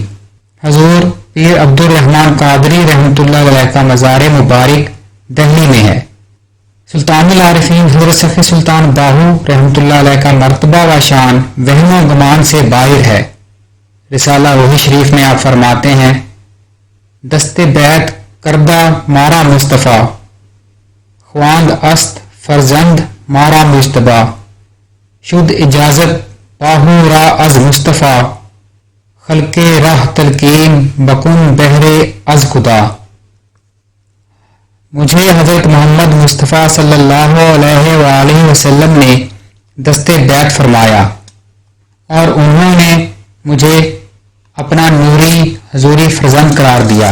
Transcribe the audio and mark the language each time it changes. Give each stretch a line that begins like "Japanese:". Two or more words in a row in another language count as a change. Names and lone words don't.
Urdu: حضور پیر عبد الرحمن قادری رحمۃ اللہ علیہ کا مزار مبارک دہلی میں ہے۔ سلطان العارفین حضرت صفی سلطان باہو رحمۃ اللہ علیہ کا مرتبہ و شان وہم و گمان سے باہر ہے۔ رسالہ روحی شریف میں آپ فرماتے ہیں
Persian: دست بیعت کردہ مارا مصطفیٰ خواند است فرزند مارا مجتبیٰ شد اجازت باہو را از مصطفیٰ خلق راہ تلقین بکن بہرے از خدا۔
Urdu: مجھے حضرت محمد مصطفیٰ صلی اللہ علیہ وآلہ وسلم نے دست بیعت فرمایا اور انہوں نے مجھے اپنا نوری حضوری فرزند قرار دیا۔